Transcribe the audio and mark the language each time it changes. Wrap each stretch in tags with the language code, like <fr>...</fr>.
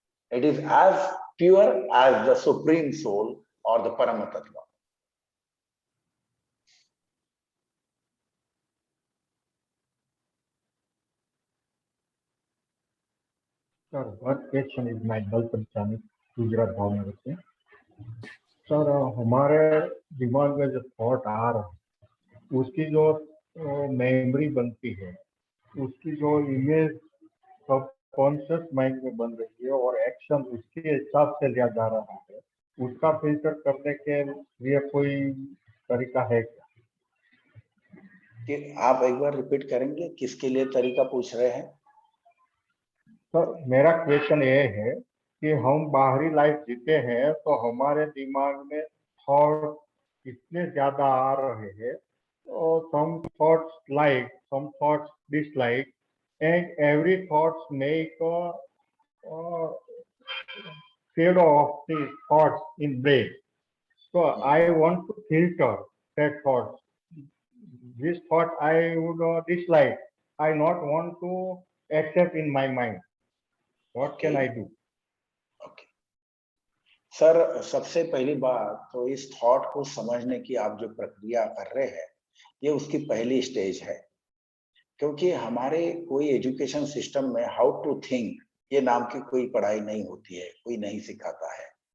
<en>It is as pure as the Supreme Soul or the Paramatatva. Sir, one question is my Dalpat Chani,</en> <hi>Gujarat Bhavnagar से. Sir, हमारे दिमाग में जो thought आ रहा है उसकी जो मेमोरी बनती है, उसकी जो इमेज सब कॉन्शियस माइंड में बन रही है और एक्शन उसके हिसाब से लिया जा रहा है, उसका फिल्टर करने के लिए कोई तरीका है क्या? कि आप एक बार रिपीट करेंगे, किसके लिए तरीका पूछ रहे हैं? सर, मेरा क्वेश्चन ये है कि हम बाहरी लाइफ जीते हैं तो हमारे दिमाग में थॉट इतने ज्यादा आ रहे हैं, और</hi> <en>some thoughts like, some thoughts dislike, and every thoughts make a shadow of the thoughts in brain. So I want to filter that thoughts. This thought I would dislike. I not want to accept in my mind. What can I do? Okay.</en> <hi>Sir, सबसे पहली बात तो इस thought को समझने की आप जो प्रक्रिया कर रहे हैं, ये उसकी पहली स्टेज है. क्योंकि हमारे कोई एजुकेशन सिस्टम में</hi> <en>how to think</en> <hi>ये नाम की कोई पढ़ाई नहीं होती है, कोई नहीं सिखाता है.</hi>